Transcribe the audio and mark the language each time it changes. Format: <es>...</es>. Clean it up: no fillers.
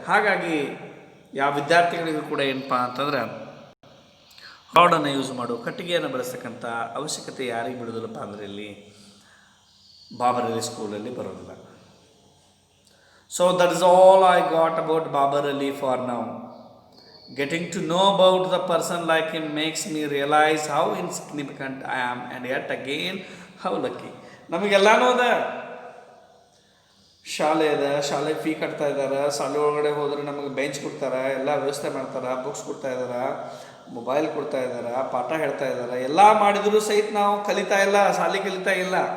<kn>ಹಾಗಾಗಿ ಯಾವ ವಿದ್ಯಾರ್ಥಿಗಳಿಗೂ ಕೂಡ ಏನಪ್ಪ ಅಂತಂದ್ರೆ ರಾಡನ್ನು ಯೂಸ್ ಮಾಡು, ಕಟ್ಟಿಗೆಯನ್ನು ಬಳಸ್ತಕ್ಕಂಥ ಅವಶ್ಯಕತೆ ಯಾರಿಗೆ ಬಿಡೋದಿಲ್ಲಪ್ಪ ಅಂದರೆ ಇಲ್ಲಿ ಬಾಬರಲ್ಲಿ ಸ್ಕೂಲಲ್ಲಿ ಬರೋದಿಲ್ಲ.</kn> <en>So that is all I got about ಬಾಬರಲ್ಲಿ for now. Getting to know about the person like him makes me realize how insignificant I am, and yet again how lucky.</en> <kn>ನಮಗೆಲ್ಲನೂ ಅದ, ಶಾಲೆ ಅದ, ಶಾಲೆಗೆ ಫೀ ಕಟ್ತಾ ಇದ್ದಾರೆ, ಶಾಲೆ ಒಳಗಡೆ ಹೋದರೆ ನಮಗೆ ಬೆಂಚ್ ಕೊಡ್ತಾರೆ, ಎಲ್ಲ ವ್ಯವಸ್ಥೆ ಮಾಡ್ತಾರೆ, ಬುಕ್ಸ್ ಕೊಡ್ತಾ ಇದ್ದಾರೆ, ಮೊಬೈಲ್ ಕೊಡ್ತಾ ಇದ್ದಾರೆ, ಪಾಠ ಹೇಳ್ತಾ ಇದ್ದಾರೆ. ಎಲ್ಲ ಮಾಡಿದರೂ ಸಹಿತ ನಾವು ಕಲಿತಾ ಇಲ್ಲ, ಶಾಲೆ ಕಲಿತಾ ಇಲ್ಲ.</kn>